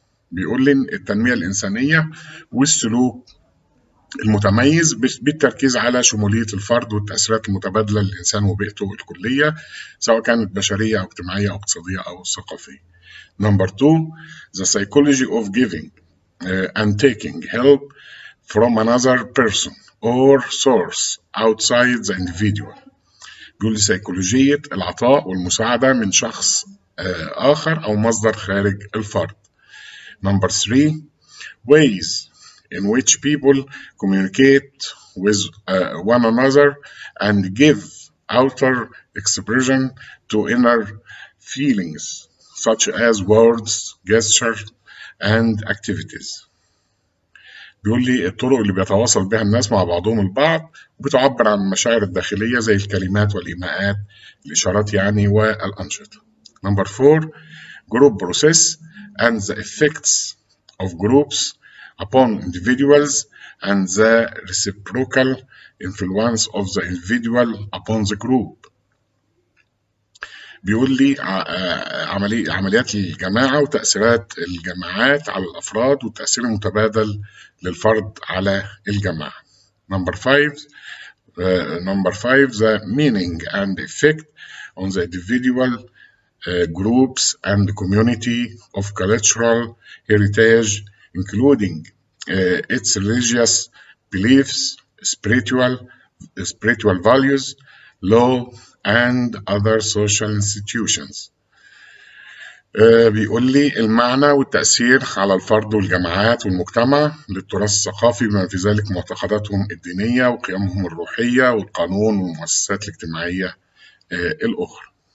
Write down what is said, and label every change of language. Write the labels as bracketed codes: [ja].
[ar] بيقول لي التنمية الإنسانية والسلوك المتميز بالتركيز على شمولية الفرد والتأثيرات المتبادلة للإنسان وبيئته الكلية، سواء كانت بشرية أو اجتماعية أو اقتصادية أو ثقافية. [en] Number 2. The psychology of giving and taking help from another person or source outside the individual. [ar] بيقول لي سيكولوجية العطاء والمساعدة من شخص آخر أو مصدر خارج الفرد. [en] Number 3. Ways in which people communicate with one another and give outer expression to inner feelings, such as words, gestures, and activities. [ar] بيقول لي الطرق اللي بيتواصل بها الناس مع بعضهم البعض وبتعبر عن المشاعر الداخلية زي الكلمات والإيماءات، الإشارات يعني، والأنشطة. [en] Number 4. Group process and the effects of groups upon individuals and the reciprocal influence of the individual upon the group. [ar] بيقول لي عمليات الجماعة وتأثيرات الجماعات على الأفراد والتأثير المتبادل للفرد على الجماعة. [en] Number 5. The meaning and effect on the individual, groups and community of cultural heritage, including its religious beliefs, spiritual values, law, and other social institutions. [ar] بيقول لي المعنى والتأثير على الفرد والجماعات والمجتمع للتراث الثقافي بما في ذلك معتقداتهم الدينية وقيمهم الروحية والقانون والمؤسسات الاجتماعية الأخرى.